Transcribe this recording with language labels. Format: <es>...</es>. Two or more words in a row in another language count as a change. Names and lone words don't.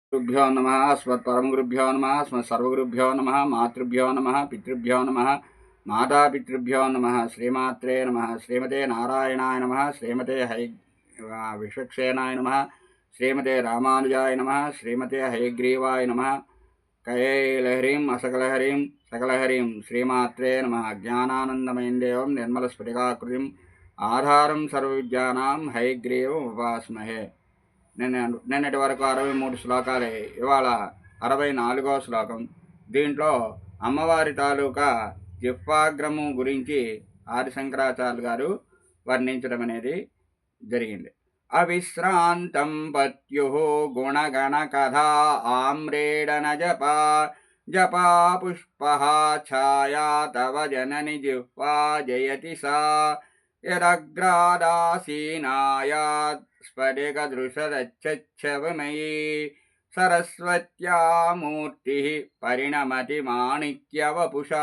<sa>गुरुभ्यो नमः अस्मत्परमगुरुभ्यो नमः अस्मत्सर्वगुरुभ्यो नमः मातृभ्यो नमः पितृभ्यो नमः मातापितृभ्यो नमः श्रीमात्रे नमः श्रीमते नारायणाय नमः श्रीमते विश्वक्सेनाय नमः श्रीमते रामानुजाय नमः श्रीमते हयग्रीवाय नमः कैलहरीं असकलहरीं सकलहरीं श्रीमात्रे नमः ज्ञानानन्दमयं देवं निर्मलस्फटिकाकृतिम् आधारं सर्वविद्यानां हयग्रीवम् उपास्महे।</sa> <te>నిన్నటి వరకు 63 శ్లోకాలే. ఇవాళ 64వ శ్లోకం. దీంట్లో అమ్మవారి తాలూకా జిహ్వాగ్రము గురించి ఆదిశంకరాచార్యులు గారు వర్ణించడం అనేది జరిగింది.</te> <sa>అవిశ్రాంతం పత్యు గుణగణ కథా ఆమ్రేడన జపా జపా పుష్ప ఛాయా తవ జనని జిహ్వా జయతి సా యదగ్రాదాసీనాయాత్ స్ఫటికదృశదచ్చచ్చవమయీ సరస్వత్యా మూర్తి పరిణమతి మాణిక్యవపుషా.</sa>